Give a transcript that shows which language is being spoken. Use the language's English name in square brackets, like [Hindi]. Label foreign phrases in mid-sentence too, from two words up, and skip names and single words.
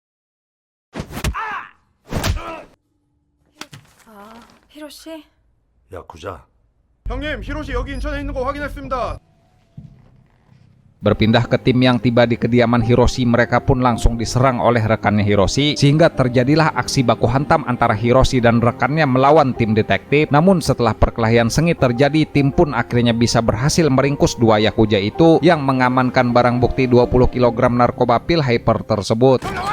[Korean] 히로시? 야쿠자. 형님, 히로시 여기 인천에 있는 거 확인했습니다. [Indonesian] Berpindah ke tim yang tiba di kediaman Hiroshi, mereka pun langsung diserang oleh rekannya Hiroshi, sehingga terjadilah aksi baku hantam antara Hiroshi dan rekannya melawan tim detektif. Namun setelah perkelahian sengit terjadi, tim pun akhirnya bisa berhasil meringkus dua yakuza itu yang mengamankan barang bukti 20 kg narkoba pil hyper tersebut.